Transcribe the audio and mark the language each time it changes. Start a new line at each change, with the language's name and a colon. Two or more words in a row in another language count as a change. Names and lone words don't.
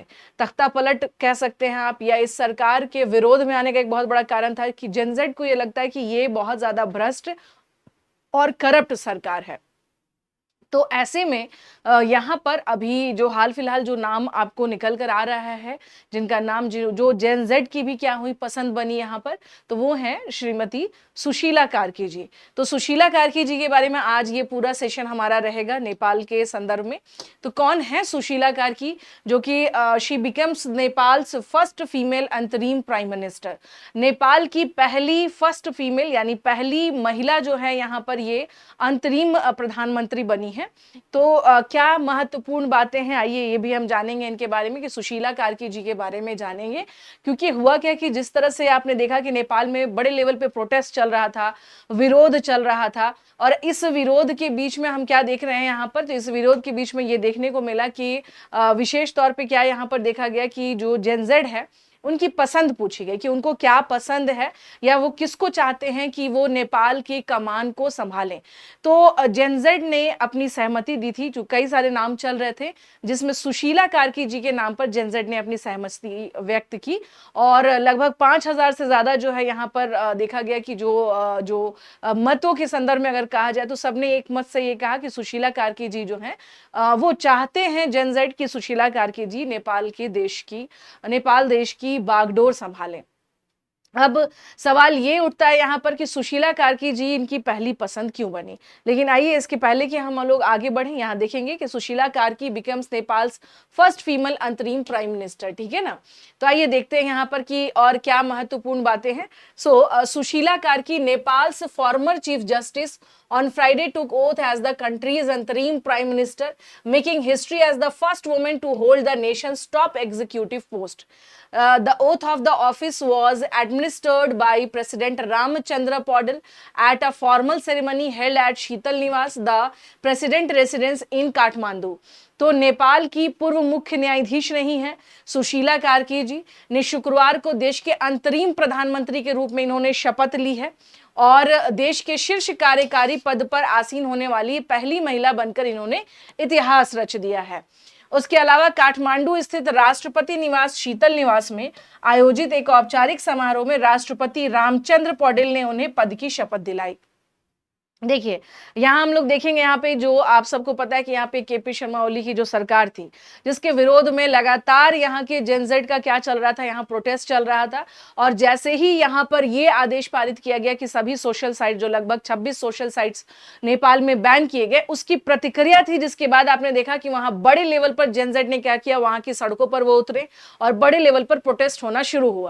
Hindi: तख्ता पलट कह सकते हैं आप, या इस सरकार के विरोध में आने का एक बहुत बड़ा कारण था कि
English: Gen Z
Hindi: को ये लगता है कि ये बहुत ज़्यादा भ्रष्ट और करप्ट सरकार है। तो ऐसे में यहाँ पर अभी जो हाल फिलहाल जो नाम आपको निकल कर आ रहा है, जिनका नाम जो
English: Gen Z
Hindi: की भी क्या हुई पसंद बनी यहाँ पर, तो वो है श्रीमती सुशीला कार्की जी। तो सुशीला कार्की जी के बारे में आज ये पूरा सेशन हमारा रहेगा नेपाल के संदर्भ में। तो कौन है सुशीला कार्की,
English: जो कि she becomes Nepal's first female अंतरिम prime minister।
Hindi: नेपाल की पहली
English: first female
Hindi: यानी पहली महिला जो है यहाँ पर ये अंतरिम प्रधानमंत्री बनी है। तो क्या महत्वपूर्ण बातें हैं, आइए ये भी हम जानेंगे इनके बारे में, कि सुशीला कार्की जी के बारे में जानेंगे। क्योंकि हुआ क्या कि जिस तरह से आपने देखा कि नेपाल में बड़े लेवल पे प्रोटेस्ट चल रहा था, विरोध चल रहा था, और इस विरोध के बीच में हम क्या देख रहे हैं यहाँ पर, तो इस विरोध के बीच में ये देखने को मिला कि विशेष तौर पे क्या यहाँ पर देखा गया कि जो
English: Gen Z
Hindi: है उनकी पसंद पूछी गई कि उनको क्या पसंद है या वो किसको चाहते हैं कि वो नेपाल की कमान को संभालें। तो
English: Gen Z
Hindi: ने अपनी सहमति दी थी, जो कई सारे नाम चल रहे थे, जिसमें सुशीला कार्की जी के नाम पर
English: Gen Z
Hindi: ने अपनी सहमति व्यक्त की। और लगभग 5,000 से ज्यादा जो है यहाँ पर देखा गया कि जो मतों के संदर्भ में अगर कहा जाए तो सबने एक मत से ये कहा कि सुशीला कार्की जी जो है वो चाहते हैं
English: Gen Z
Hindi: की सुशीला कार्की जी नेपाल देश की बागडोर संभालें। अब सवाल ये उठता है यहाँ पर कि सुशीला कार्की जी इनकी पहली पसंद क्यों बनी। लेकिन आइए इसके पहले कि हम लोग आगे बढ़ें, यहाँ देखेंगे कि सुशीला कार्की
English: becomes Nepal's first female अंतरिम prime minister,
Hindi: ठीक है ना। तो आइए देखते हैं यहाँ पर कि और क्या महत्वपूर्ण बातें हैं।
English: सुशीला कार्की, Nepal's former chief justice, on Friday took oath as the country's interim prime minister, making history as the first woman to hold the nation's top executive post. The oath of the office was administered by President Ramchandra Paudel at a formal ceremony held at Sheetal Niwas, the president residence in Kathmandu.
Hindi: तो नेपाल की पूर्व मुख्य न्यायाधीश रही हैं सुशीला कार्की जी ने शुक्रवार को देश के अंतरिम प्रधानमंत्री के रूप में इन्होंने शपथ ली है और देश के शीर्ष कार्यकारी पद पर आसीन होने वाली पहली महिला बनकर इन्होंने इतिहास रच दिया है। उसके अलावा काठमांडू स्थित राष्ट्रपति निवास शीतल निवास में आयोजित एक औपचारिक समारोह में राष्ट्रपति रामचंद्र पौडेल ने उन्हें पद की शपथ दिलाई। देखिए यहाँ हम लोग देखेंगे, यहाँ पे जो आप सबको पता है कि यहाँ पे केपी शर्मा ओली की जो सरकार थी, जिसके विरोध में लगातार यहाँ के
English: Gen Z
Hindi: का क्या चल रहा था, यहाँ प्रोटेस्ट चल रहा था। और जैसे ही यहाँ पर ये आदेश पारित किया गया कि सभी
English: social site,
Hindi: जो लगभग 26
English: social sites
Hindi: नेपाल में बैन किए गए, उसकी प्रतिक्रिया थी। जिसके बाद आपने देखा कि वहां बड़े लेवल पर
English: Gen Z
Hindi: ने क्या किया, वहां की सड़कों पर वो उतरे और बड़े लेवल पर प्रोटेस्ट होना शुरू हुआ।